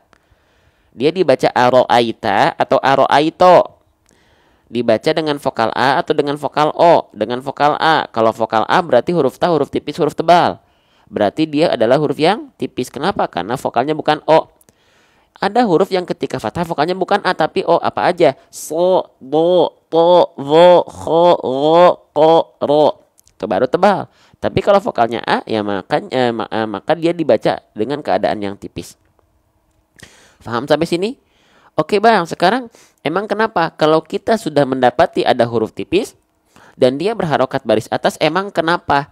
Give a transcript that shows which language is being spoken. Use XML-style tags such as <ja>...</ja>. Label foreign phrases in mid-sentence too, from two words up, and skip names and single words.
<id>Dia dibaca aro'aita atau aro'aito. Dibaca dengan vokal A atau dengan vokal O. Dengan vokal A. Kalau vokal A berarti huruf ta, huruf tipis, huruf tebal. Berarti dia adalah huruf yang tipis. Kenapa? Karena vokalnya bukan O. Ada huruf yang ketika fathah vokalnya bukan A tapi O. Apa aja? So, do, to, vo, ho, ro, ko, ro. Itu baru tebal. Tapi kalau vokalnya A, ya maka dia dibaca dengan keadaan yang tipis. Paham sampai sini? Oke, Bang, sekarang emang kenapa? Kalau kita sudah mendapati ada huruf tipis dan dia berharokat baris atas, emang kenapa?</id>